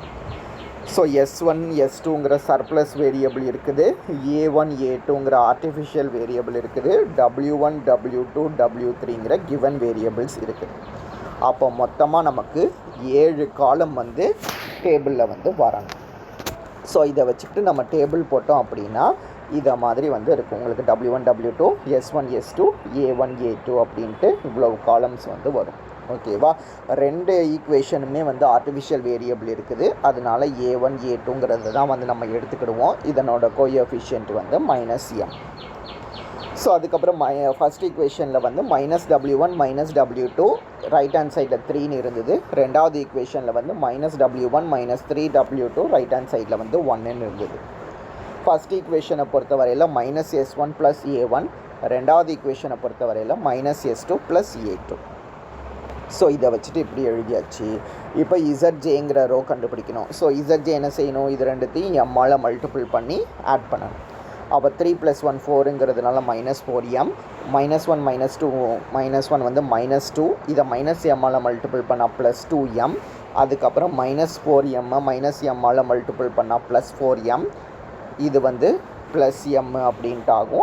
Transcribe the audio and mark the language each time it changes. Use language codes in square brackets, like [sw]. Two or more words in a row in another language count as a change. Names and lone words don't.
[ta] ஸோ s1 s2ங்கிற [en] surplus variable [ta] இருக்குது, a1 a2ங்கிற [en] artificial variable [ta] இருக்குது, w1 w2 w3ங்கிற [en] given variables [ta] இருக்குது. அப்போ மொத்தமாக நமக்கு 7 காலம் வந்து டேபிளில் வந்து வரணும். ஸோ இதை வச்சுக்கிட்டு நம்ம டேபிள் போட்டோம் அப்படின்னா இதை மாதிரி வந்து இருக்கும். உங்களுக்கு w1 w2 s1 s2 a1 a2 அப்படின்ட்டு இவ்வளோ காலம்ஸ் வந்து வரும். ஓகேவா? ரெண்டு ஈக்குவேஷனுமே வந்து [en] artificial variable [ta] இருக்குது, அதனால a1 a2ங்கிறது தான் வந்து நம்ம எடுத்துக்கிடுவோம். இதனோட கோஎஃபிஷியன்ட் வந்து -m. ஸோ அதுக்கப்புறம் [en] first equation [ta] வந்து -w1 -w2 [en] right hand side [ta] 3ன்னு இருந்தது. ரெண்டாவது ஈக்குவேஷனில் வந்து -w1 -3w2 [en] right hand side [ta] வந்து 1ன்னு இருந்தது. [en] first equation [ta] பொறுத்த வரையில் -s1 + a1, ரெண்டாவது ஈக்குவேஷனை பொறுத்த வரையில் -s2 + a2. ஸோ இதை வச்சுட்டு இப்படி எழுதியாச்சு. இப்போ இசட்ஜேங்கிற ரோ கண்டுபிடிக்கணும். ஸோ இசட்ஜே என்ன செய்யணும்? இது ரெண்டுத்தையும் எம்மால் மல்டிபிள் பண்ணி ஆட் பண்ணணும். அப்போ 3 + 1 4ங்கிறதுனால -4m, -1 -2 -1 வந்து -2, இதை -mஆல் மல்டிபிள் பண்ணால் +2m, அதுக்கப்புறம் -4m -mஆல் மல்டிபிள் பண்ணால் +4m, இது வந்து +m அப்படின்ட்டு ஆகும்.